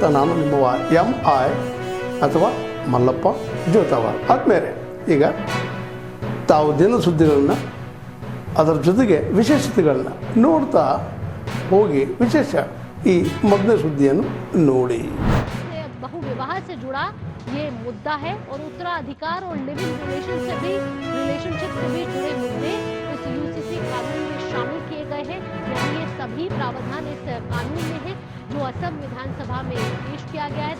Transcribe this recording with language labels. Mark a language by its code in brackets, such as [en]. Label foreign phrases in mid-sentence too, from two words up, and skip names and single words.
[kn] ನಾನು ನಿಮ್ಮವ MI ಅಥವಾ ಮಲ್ಲಪ್ಪ ಜೋತಾವಾರ್. ಆದ್ಮೇಲೆ ಈಗ ತಾವು ದಿನ ಸುದ್ದಿಗಳನ್ನ ಅದರ ಜೊತೆಗೆ ವಿಶೇಷತೆಗಳನ್ನ ನೋಡ್ತಾ ಹೋಗಿ ವಿಶೇಷ ಈ ಮೊದಲನೇ ಸುದ್ದಿಯನ್ನು ನೋಡಿ. [hi] बहुविवाह से जुड़ा ये मुद्दा है और उत्तराधिकार और [en] living relationship [hi] से भी जुड़े मुद्दे इस यूसीसी कानून में शामिल किए गए हैं. यानी ये सभी प्रावधान इस कानून में है जो असम विधानसभा में पेश किया गया है.